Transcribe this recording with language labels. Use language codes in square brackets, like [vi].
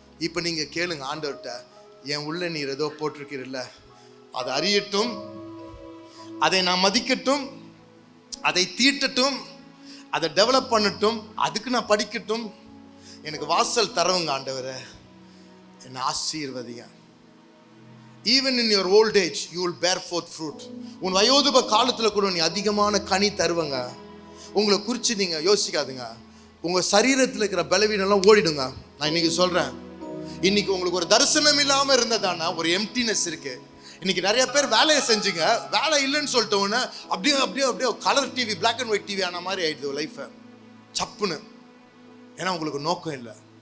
[ta] இப்போ நீங்கள் கேளுங்க ஆண்டவர்கிட்ட, என் உள்ள நீர் ஏதோ போட்டிருக்கிறல்ல, அதை அறியட்டும், அதை நான் மதிக்கட்டும், அதை தீட்டட்டும், அதை டெவலப் பண்ணட்டும், அதுக்கு நான் படிக்கட்டும், எனக்கு வாசல் தரவுங்க ஆண்டவரை, என்னை ஆசீர்வதிங்க. [en] Even in your old age you will bear forth fruit. [ta] உன் வயோதிப காலத்தில் கூட நீ அதிகமான கனி தருவங்க. உங்களை குறித்து நீங்கள் யோசிக்காதுங்க. உங்கள் சரீரத்தில் இருக்கிற பலவீனம்லாம் ஓடிடுங்க. நான் இன்னைக்கு சொல்கிறேன், இன்னைக்கு உங்களுக்கு ஒரு தரிசனம் இல்லாமல் இருந்ததானா ஒரு எம்டினஸ் இருக்கு. இன்னைக்கு நிறைய பேர் வேலையை செஞ்சுங்க, வேலை இல்லைன்னு சொல்லிட்டோன்னு அப்படியே அப்படியே அப்படியே colour TV, black and white TV ஆன மாதிரி ஆயிடுது லைஃபை சப்புன்னு. ஏன்னா உங்களுக்கு நோக்கம் இல்லை.